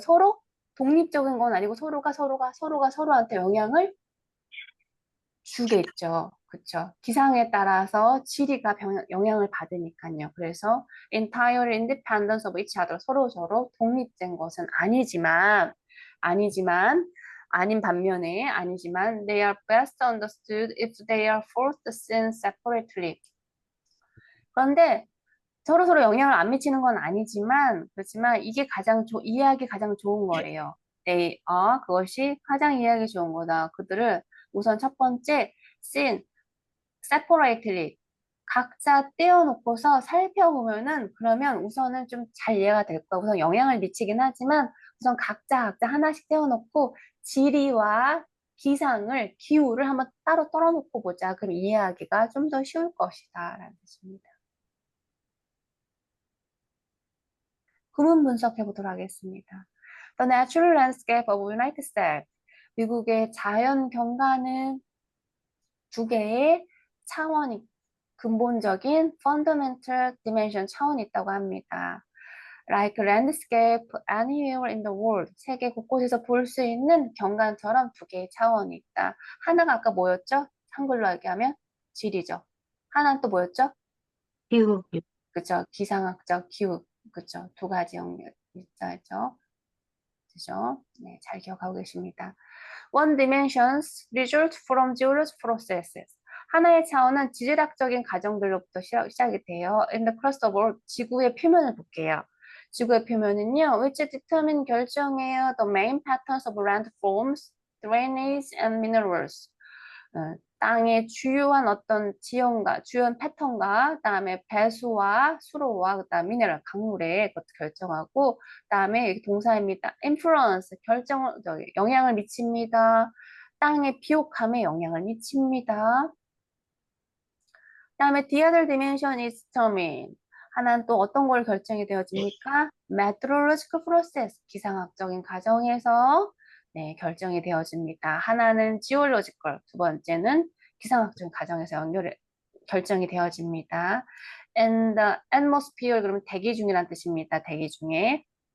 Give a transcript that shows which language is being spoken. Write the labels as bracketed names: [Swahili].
[Korean] 서로 독립적인 건 아니고 서로가 서로한테 영향을 주겠죠. 그쵸? 기상에 따라서 지리가 영향을 받으니까요. 그래서 [English] entirely independence of each other, [Korean] 서로 독립된 것은 아니지만 아닌 반면에 아니지만 [English] they are best understood if they are first seen separately. [Korean] 그런데 서로서로 영향을 안 미치는 건 아니지만 그렇지만 이게 이해하기 가장 좋은 거래요. 그것이 가장 이해하기 좋은 거다. 그들을 우선 첫 번째 [English] seen separately [Korean] 각자 떼어놓고서 살펴보면은 그러면 우선은 좀 잘 이해가 될 거야. 우선 영향을 미치긴 하지만 우선 각자 하나씩 떼어놓고 지리와 기후를 한번 따로 떨어놓고 보자. 그럼 이해하기가 좀 더 쉬울 것이다. 라는 뜻입니다. 구문 분석해 보도록 하겠습니다. [English] The natural landscape of United States. [Korean] 미국의 자연 경관은 두 개의 차원이 근본적인 [English] fundamental dimension [Korean] 차원이 있다고 합니다. [English] Like landscape anywhere in the world. [Korean] 세계 곳곳에서 볼 수 있는 경관처럼 두 개의 차원이 있다. 하나가 아까 뭐였죠? 한글로 얘기하면 지리죠. 하나는 또 뭐였죠? 기후. 그죠? 기상학적 기후. 그죠? 두 가지 영역 있죠. 그죠? 네, 잘 기억하고 계십니다. [English] One dimensions result from geologic processes. [Korean] 하나의 차원은 지질학적인 과정들로부터 시작이 돼요. [English] In the crust of Earth, [Korean] 지구의 표면을 볼게요. 지구의 표면은요, [English] which determine [Korean] 결정해요. [English] The main patterns of landforms, drainage, and minerals. [Korean] 땅의 주요한 어떤 지형과 주요한 패턴과 그다음에 배수와 수로와 그다음 미네랄 강물의 것도 결정하고 그다음에 동사입니다. influence 영향을 미칩니다. 땅의 비옥함에 영향을 미칩니다. 그다음에 [English] the other dimension is determined. [Korean] 하나는 또 어떤 걸 결정이 되어집니까? [English] meteorological process [Korean] 기상학적인 과정에서 네, 결정이 되어집니다. 하나는 geological, 두 번째는 기상학적인 과정에서 결정이 되어집니다. [English] And the atmosphere, [Korean] 그러면 대기 중이란 뜻입니다. 대기 중에.